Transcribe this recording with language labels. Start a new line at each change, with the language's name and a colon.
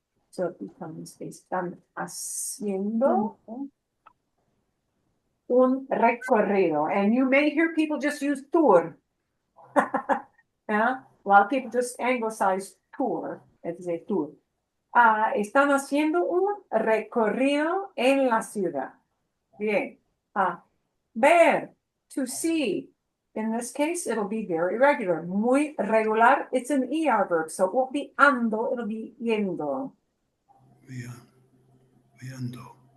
English: So it becomes
Spanish: están haciendo un recorrido.
English: And you may hear people just use tour. Yeah? A lot of people just anglicize tour. It's a tour.
Spanish: Están haciendo un recorrido en la ciudad. Bien. Ver,
English: to see. In this case, it'll be very regular.
Spanish: Muy regular.
English: It's an ER verb, so it won't be ando, it'll be yendo.
Spanish: Viendo.